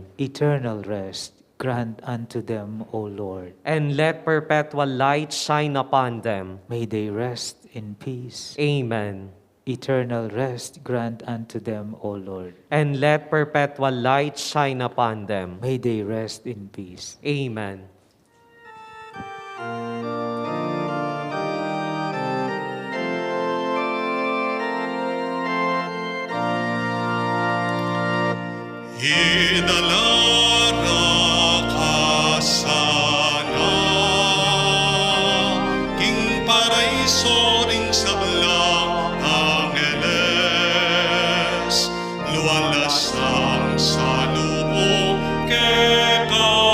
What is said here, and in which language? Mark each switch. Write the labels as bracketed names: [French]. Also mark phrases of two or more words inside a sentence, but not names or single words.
[English] Eternal rest grant unto them, O Lord. And let perpetual light shine upon them. May they rest in peace. Amen. Eternal rest grant unto them, O Lord. And let perpetual light shine upon them. May they rest in peace. Amen. [Pampanga] Idalara ka sana, king paraiso ring sablang angeles, luwalasang sa lubong keka,